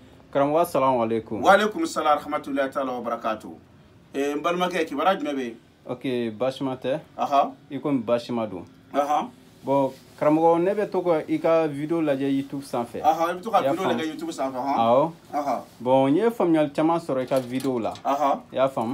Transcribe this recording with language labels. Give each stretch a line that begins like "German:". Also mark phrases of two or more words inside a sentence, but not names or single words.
Arabic: Karamɔgɔ السلام عليكم. وعليكم السلام ورحمة الله تعالى وبركاته.
Bambara: N balimakɛ kibaruya jumɛn bɛ yen? Ok, baasima tɛ. Aha. I komi baasima don. Aha. Bon karamɔgɔ ne bɛ to ka i ka video lajɛ YouTube sanfɛ. Aha, i bɛ to ka video lajɛ YouTube sanfɛ, han? Awɔ. Aha. Bon n ye faamuyali caman sɔrɔ i ka video la. Aha. I y'a faamu?